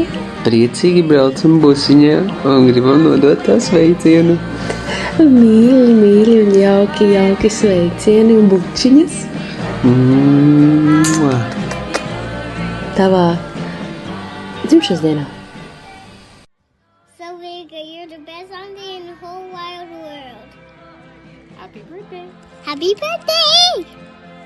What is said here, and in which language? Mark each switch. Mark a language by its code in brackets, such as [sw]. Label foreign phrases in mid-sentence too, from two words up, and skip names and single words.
[lv] Priecīgi braucam busiņā un gribam nodot tā sveicienu. Mīļi, mīļi un jauki sveicieni un bučiņas. Tavā dzimšanas dienā. [en] Solveiga, you're the best auntie in the whole wide world. Happy birthday! Happy birthday!